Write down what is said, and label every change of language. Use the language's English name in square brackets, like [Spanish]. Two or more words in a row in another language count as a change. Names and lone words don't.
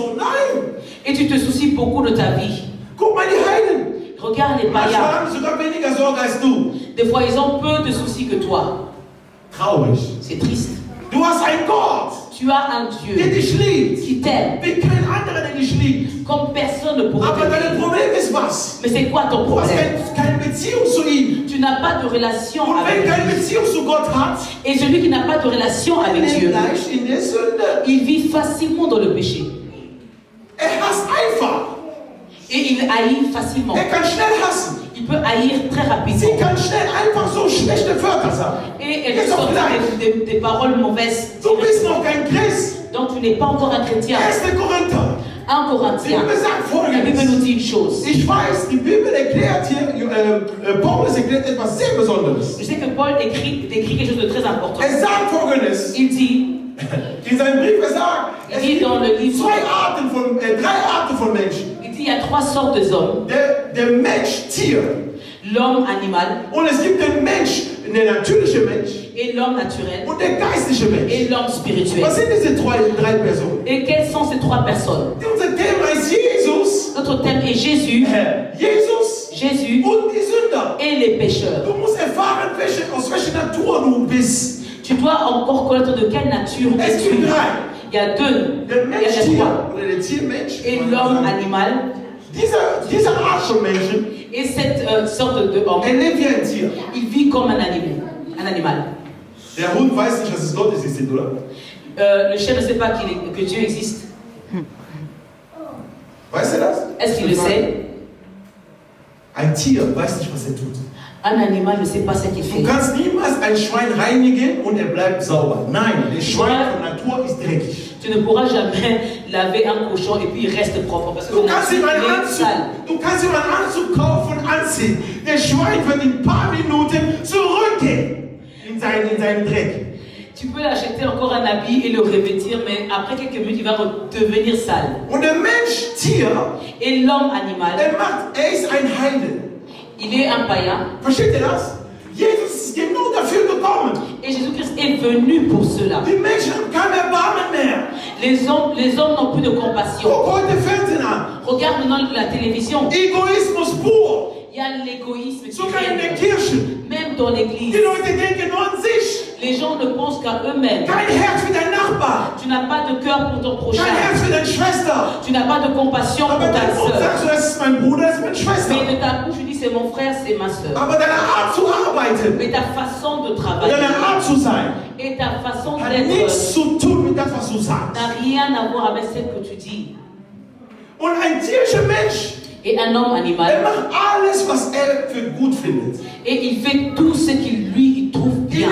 [German] Nein! [French] Et tu te soucies beaucoup de ta vie. [German] Guck mal die Heiden. [French] Regarde les [German] Manchmal [French] païens. [German] haben sie sogar weniger Sorge als du. [French] Des fois, ils ont peu de soucis que toi. [German] Traurig. [French] C'est triste. [German] Du hast einen Gott, [French] Tu as un [German] der [French] Dieu [German] dich liebt. [French] qui t'aime [German] Wie kein anderer, der dich liebt. [French] comme personne ne pourrait [German] Aber dein [French] t'aimer. [German] Problem ist was? [French] Mais c'est quoi ton [German] Du hast [French] problème? [German] keine Beziehung zu ihm. [French] Tu n'as pas de relation [German] Und wenn [French] avec [German] keine [French] lui. [German] Beziehung zu Gott hat, [French] Et celui qui n'a pas de relation [German] dann [French] avec [German] lebt [French] Dieu, [German] leicht in der Sünde. [French] il vit facilement dans le péché. [German] Hasst einfach. [French] Et il haït facilement. [German] Kann schnell hassen. [French] Il peut haïr très rapidement. [German] Sie kann schnell einfach so schlechte Wörter sagen. [French] Et elle [German] Ist [French] peut [German] doch [French] sortir [German] gleich. [French] des paroles mauvaises. [German] Du bist noch kein Christ. [French] Donc tu n'es pas encore un chrétien. [German] 1. Korinther. [French] 1 [German] Die [French] Corinthiens. [German] Bibel sagt [French] La Bible nous [German] Folgendes. [French] dit une chose. [German] Ich weiß, die Bibel erklärt hier, Paulus erklärt etwas sehr Besonderes. [French] Je sais que Paul décrit quelque chose de très important. [German] Sagt Folgendes. [French] Il dit, [German] In seinem Brief sagt, es [French] dit [German] gibt [French] dans le livre, [German] drei Arten von Menschen. [French] il dit il y a 3 sortes d'hommes. [German] Der Mensch, Tier. [French] L'homme animal [German] Und es gibt den Mensch, der natürliche Mensch. [French] et l'homme naturel [German] Und der geistliche Mensch. [French] et l'homme spirituel. [German] Was sind diese drei Personen? [French] Et quelles sont ces 3 personnes? [German] Unser Thema ist Jesus, [French] Notre thème est Jésus, [German] Jesus [French] Jésus [German] und die Sünder. [French] et les pécheurs. [German] Du musst erfahren, aus welcher Natur du bist. [French] Tu dois encore connaître de quelle nature [German] Es [French] tu [German] gibt [French] es. [German] drei. [French] Il y a 2. [German] Der [French] Il y [German] Mensch, [French] a [German] Tier [French] 3. [German] oder der Tiermensch. [French] Et l'homme animal. [German] Diese Art von Menschen, [French] Et cette sorte de homme, [German] lebt wie ein Tier. [French] il vit comme un animal. [German] Der Hund weiß nicht, dass es Gott existiert, oder? [French] Le chien ne sait pas que Dieu existe. [German] Weißt du das? [French] Est-ce qu'il le sait? [German] Ein Tier weiß nicht, was tut. [French] Un animal ne sait pas ce qu'il [German] Du [French] fait. [German] kannst niemals ein Schwein reinigen und bleibt sauber. Nein, der Schwein von Natur ist dreckig. [French] Tu ne pourras jamais laver un cochon et puis il reste propre parce que [German] Du [French] son [German] kannst ihm [French] nature [German] einen [French] est [German] Anzug, [French] sale. [German] du kannst ihm einen Anzug kaufen und anziehen. Der Schwein wird in ein paar Minuten zurückgehen in seinen Dreck. [French] Tu peux l'acheter encore un habit et le revêtir, mais après quelques minutes, il va devenir sale. [German] Und der Mensch, Tier, [French] Et l'homme animal, [German] ist ein Heide. [French] il est un païen. [German] Versteht ihr das? Jesus ist genau dafür gekommen. [French] Et Jésus-Christ est venu pour cela. [German] Die Menschen haben kein Erbarmen mehr. [French] Les hommes n'ont plus de compassion. [German] Guck heute Fernsehen an. [French] Regarde maintenant la télévision. [German] Egoismus pur. [French] Il y a l'égoïsme qui [German] Sogar in der [French] règne, [German] Kirche. [French] même dans l'église. [German] Die Leute denken nur an sich. [French] Les gens ne pensent qu'à eux-mêmes. [German] Kein Herz für deinen Nachbar. [French] Tu n'as pas de cœur pour ton prochain. [German] Kein Herz für deine Schwester. [French] Tu n'as pas de compassion pour [German] Aber [French] ta [German] dein Mund [French] soeur. [German] sagst du, das ist mein Bruder, das ist meine Schwester. [French] Mais de ta bouche, tu dis c'est mon frère, c'est ma soeur. [German] Aber deine Art zu arbeiten, [French] Mais ta façon de travailler [German] deine Art zu sein, [French] et ta façon [German] hat [French] d'être [German] nichts zu tun mit das, was du sagst. [French] n'a rien à voir avec ce que tu dis. [German] Und ein tierischer Mensch, [French] Et un homme animal, [German] macht alles, was für gut findet. [French] et il fait tout ce qu'il lui trouve bien.